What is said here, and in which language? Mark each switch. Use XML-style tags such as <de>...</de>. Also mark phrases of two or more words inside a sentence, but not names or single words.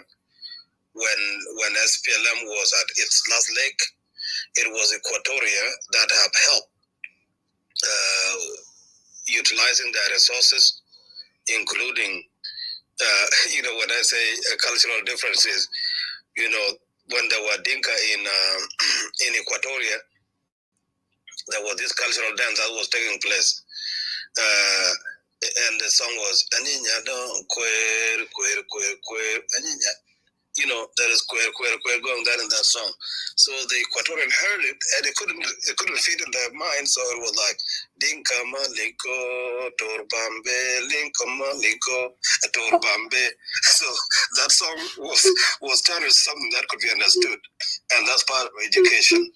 <en>When SPLM was at its last leg, it was Equatoria that have helped utilizing their resources, including, when I say cultural differences, when there were Dinka in Equatoria, there was this cultural dance that was taking place. And the song was, Aninya don kwer, kwer, kwer, kwer, Aninya. There is queer going there in that song. So the Equatorian heard it, and it couldn't fit in their mind. So it was like Dinka Maliko, Torbambe, Linka Maliko, Torbambe. So that song was turned into something that could be understood, and that's part of education.</en>